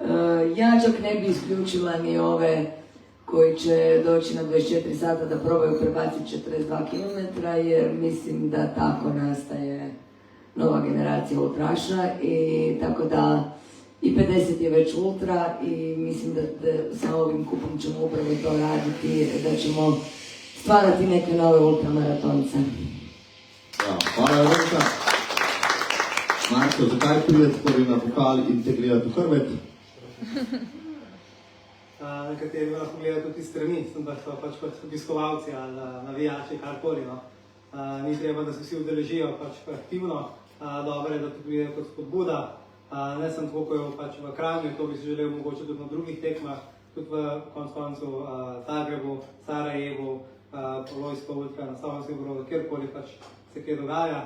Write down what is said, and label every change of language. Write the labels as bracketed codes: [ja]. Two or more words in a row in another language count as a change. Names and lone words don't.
[hr] Ja čak ne bi isključila ni ove koji će doći na 24 sata da probaju prebaciti 42 km, jer mislim da tako nastaje nova generacija ultraša i tako da i 50 je već ultra i mislim da sa ovim kupom ćemo upravo to raditi, da ćemo stvarati neke nove ultramaratonce. Hvala Evropa. [sl] Marko, zakaj pridete prvi na pokal in te gledati v hrbet? Nekateri lahko gledajo tudi strani, sem da so pač kot obiskovalci ali navijači, karkoli. No. Ni treba, da se vsi udeležijo pač aktivno. Dobro je, da to pride kot spodbuda. Ne sem tako, ko je pač v Kranju, to bi si želel mogoče tudi na drugih tekmah, tudi v koncu Zagrebu, Sarajevu, Polojsko, Ultra, na Slovenskem Brodu, kjerkoli pač se kaj dogaja.